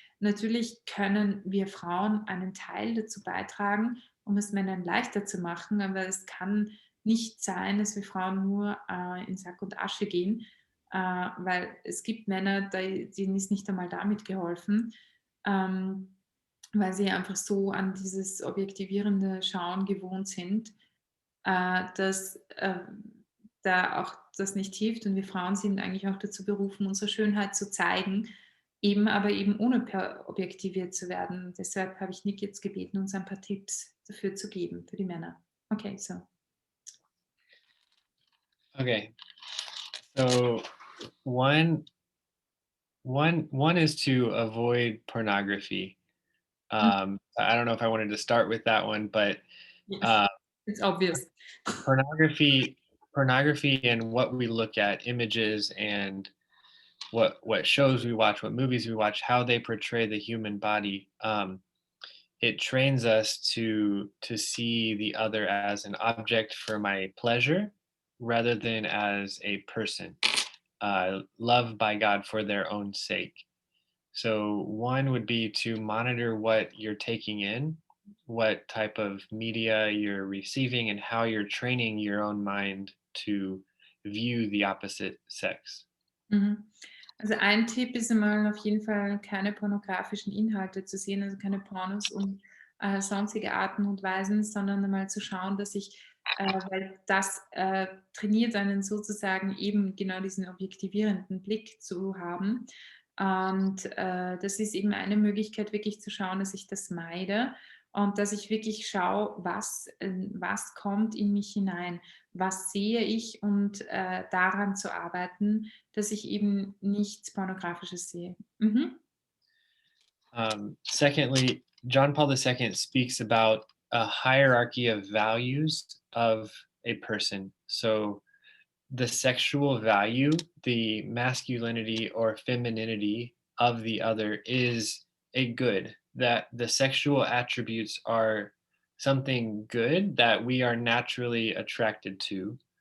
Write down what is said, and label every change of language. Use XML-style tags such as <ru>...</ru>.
<de>Natürlich können wir Frauen einen Teil dazu beitragen, um es Männern leichter zu machen, aber es kann nicht sein, dass wir Frauen nur in Sack und Asche gehen, weil es gibt Männer, denen ist nicht einmal damit geholfen, weil sie einfach so an dieses objektivierende Schauen gewohnt sind, dass da auch das nicht hilft. Und wir Frauen sind eigentlich auch dazu berufen, unsere Schönheit zu zeigen, aber eben ohne objektiviert zu werden. Deshalb habe ich Nick jetzt gebeten, uns ein paar Tipps dafür zu geben, für die Männer.</de> <en>Okay, so. Okay. So one is to avoid pornography. I don't know if I wanted to start with that one, but yes, it's obvious. pornography and what we look at, images and what shows we watch, what movies we watch, how they portray the human body, it trains us to see the other as an object for my pleasure rather than as a person loved by God for their own sake. So one would be to monitor what you're taking in, what type of media you're receiving, and how you're training your own mind to view the opposite sex. Mhm.</en> <de>Also ein Tipp ist einmal auf jeden Fall, keine pornografischen Inhalte zu sehen, also keine Pornos und sonstige Arten und Weisen, sondern einmal zu schauen, dass weil das trainiert einen sozusagen eben genau diesen objektivierenden Blick zu haben. Und das ist eben eine Möglichkeit, wirklich zu schauen, dass ich das meide. und dass ich wirklich schaue, was kommt in mich hinein, was sehe ich und daran zu arbeiten, dass ich eben nichts Pornografisches sehe. Mhm.</de> <en>Secondly, John Paul II speaks about a hierarchy of values of a person. So the sexual value, the masculinity or femininity of the other is a good, that the sexual attributes are something good that we are naturally attracted to.</en>